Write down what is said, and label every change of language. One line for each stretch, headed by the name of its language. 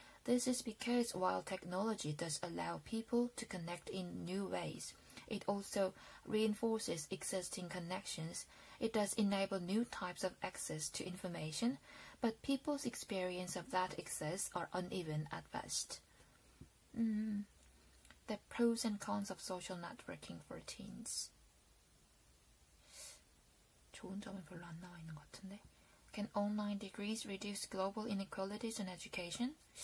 English: This is because while technology does allow people to connect in new ways, it also reinforces existing connections. It does enable new types of access to information, but people's experience of that access are uneven at best. The pros and cons of social networking for teens.
Korean: 좋은 점은 별로 안 나와 있는 것 같은데.
English: Can online degrees reduce global inequalities in education?